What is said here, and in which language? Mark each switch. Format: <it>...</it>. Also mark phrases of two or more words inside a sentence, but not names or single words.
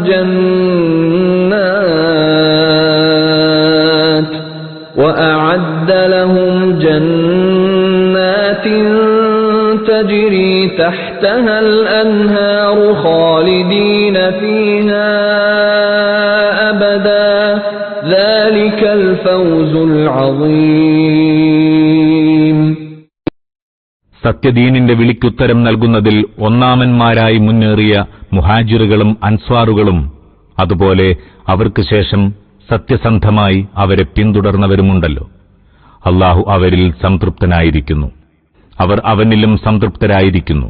<ar>جنات تجري تحتها الأنهار خالدين فيها أبدا ذلك الفوز العظيم.</ar> <ml>സത്യദീനിന്റെ വിളിക്കുത്തരം നൽകുന്നതിൽ ഒന്നാമന്മാരായി മുന്നേറിയ മുഹാജിറുകളും അൻസ്വാറുകളും അതുപോലെ അവർക്ക് ശേഷം സത്യസന്ധമായി അവരെ പിന്തുടർന്നവരുമുണ്ടല്ലോ. അല്ലാഹു അവരിൽ സംതൃപ്തനായിരിക്കുന്നു, അവർ അവനിലും സംതൃപ്തരായിരിക്കുന്നു.</ml>